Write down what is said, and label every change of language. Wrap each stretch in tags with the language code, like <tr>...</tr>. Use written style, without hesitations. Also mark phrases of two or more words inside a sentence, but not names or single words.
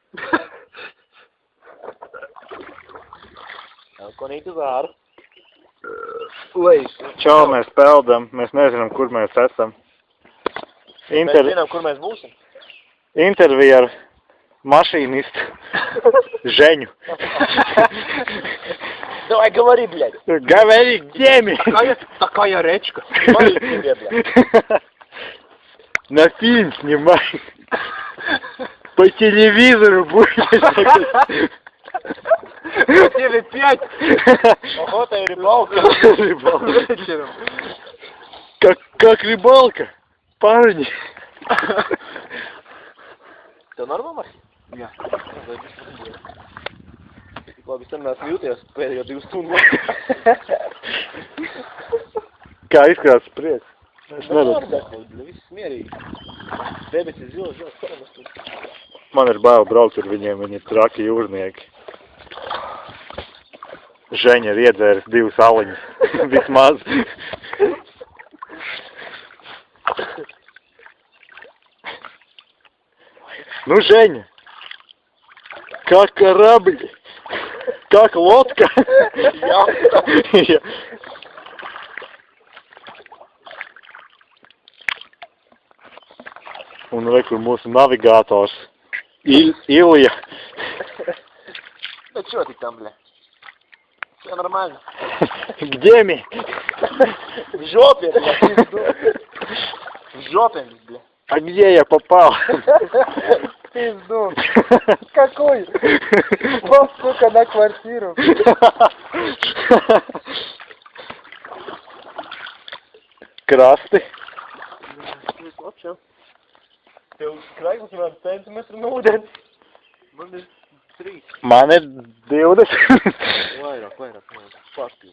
<lv>Alkonītu zāru. Čau, mēs peldam, mēs nezinām, kur mēs esam. Mēs zinām, kur mēs būsim. Intervija ar mašīnistu Ženю.</lv> <ru>Давай, говори, блядь. Говори, где мы? Такая речка. Смотри тебе, блядь. На фильм снимай. По телевизору будешь. По теле-5. Охота и рыбалка. Вечером. Как рыбалка, парни.</ru> <lv>Tev normāli? Jā. Labi, es neesmu jūties pēdējo 2 stundu. Kā izskatās prieks? Es neredzu. Viss mierīgi. Debesis zils. Man ir bail braukt ar viņiem, viņi ir traki jūrnieki. Ženja ir iedzēris 2 aliņas. Vismaz.</lv> <ru>Ну, Женя, как корабль, как лодка.</ru> <lv>Un re, kur mūsu navigators Ilja.</lv> <ru>Ну, чё ты там, бля? Всё нормально. Где мы? В жопе, бля. В жопе, бля. А где я попал? Пизду. Какой? Вот, сука, на квартиру.</ru> <lv>Krasti. Tev skraiglis man centimetru no ūdens. Man ir 3. Man ir 20. Vairāk. Fakti.</lv>